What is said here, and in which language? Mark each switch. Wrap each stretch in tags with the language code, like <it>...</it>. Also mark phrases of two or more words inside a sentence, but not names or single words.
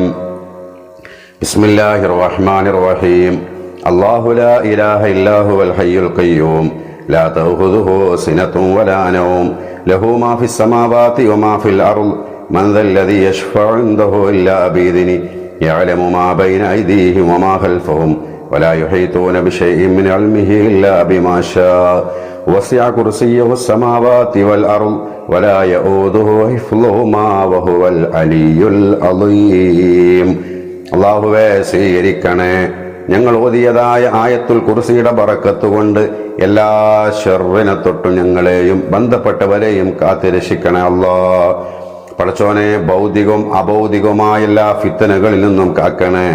<ar>بسم الله الرحمن الرحيم. الله لا إله إلا هو الحي القيوم لا تأخذه سنة ولا نوم له ما في السماوات وما في الأرض من ذا الذي يشفع عنده إلا بإذنه يعلم ما بين أيديهم وما خلفهم ولا يحيطون بشيء من علمه إلا بما شاء وسع كرسيه السماوات والأرض ولا يؤوده حفظهما وهو العلي العظيم.</ar> <ml>അല്ലാഹുവേ, സ്വീകരിക്കണേ. ഞങ്ങൾ ഓതിയതായ ആയത്തുൽ കുർസിയുടെ ബറക്കത്ത് കൊണ്ട് എല്ലാ ശർറിനെ തൊട്ടും ഞങ്ങളെയും ബന്ധപ്പെട്ടവരെയും കാത്തുരക്ഷിക്കണേ അല്ലാഹ്. പടച്ചോനെ, ഭൗതികവും അഭൗതികവുമായ എല്ലാ ഫിത്തനകളിൽ നിന്നും കാക്കണേ.</ml>